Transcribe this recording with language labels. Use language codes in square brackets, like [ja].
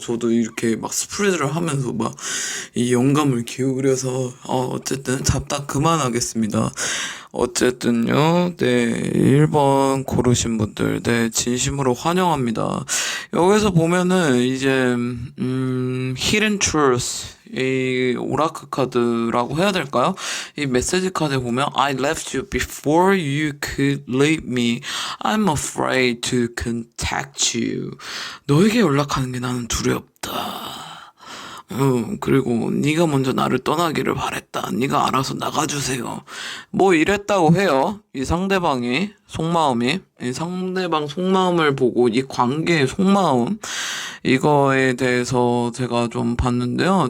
[ko] 저도 이렇게 막 스프레드를 하면서 막 이 영감을 기울여서 어쨌든 잡다 그만하겠습니다. 어쨌든요, 네, 1번 고르신 분들, 네, 진심으로 환영합니다. 여기서 보면은 이제 Hidden Truth, 이 오라클 카드라고 해야 될까요? 이 메시지 카드에 보면 [en] I left you before you could leave me. I'm afraid to contact you. [ko] 너에게 연락하는 게 나는 두렵다. 그리고 네가 먼저 나를 떠나기를 바랬다. 네가 알아서 나가주세요. 뭐 이랬다고 해요. 이 상대방이 속마음이 이 상대방 속마음을 보고 이 관계의 속마음 이거에 대해서 제가 좀 봤는데요.